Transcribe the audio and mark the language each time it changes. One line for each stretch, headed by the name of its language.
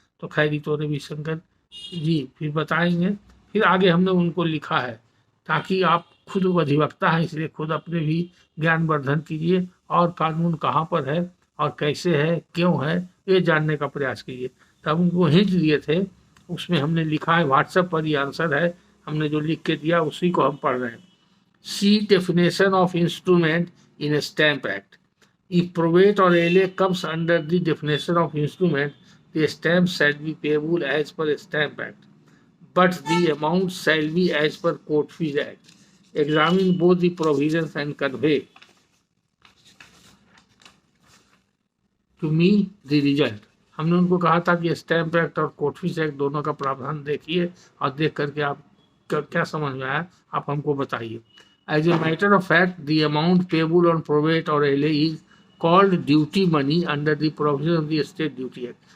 Hindi: तो खैर तो रविशंकर जी फिर बताएंगे। फिर आगे हमने उनको लिखा है ताकि आप खुद अधिवक्ता हैं, इसलिए खुद अपने भी ज्ञानवर्धन कीजिए और कानून कहाँ पर है और कैसे है क्यों है ये जानने का प्रयास कीजिए। तब उनको हिंट दिए थे, उसमें हमने लिखा है, व्हाट्सएप पर ये आंसर है, हमने जो लिख के दिया उसी को हम पढ़ रहे हैं।
English: See definition of instrument in Stamp Act. If probate or LA comes under the definition of instrument, the stamp shall be payable as per Stamp Act, but the amount shall be as per Court Fees Act. Examine both the provisions and convey to me the result.
Hindi: हमने उनको कहा था कि stamp act और court fees act दोनों का प्रावधान देखिए और देख करके आप क्या समझ में आया आप हमको बताइए।
English: As a matter of fact the amount payable on probate or LA is called duty money under the provision of the state duty act.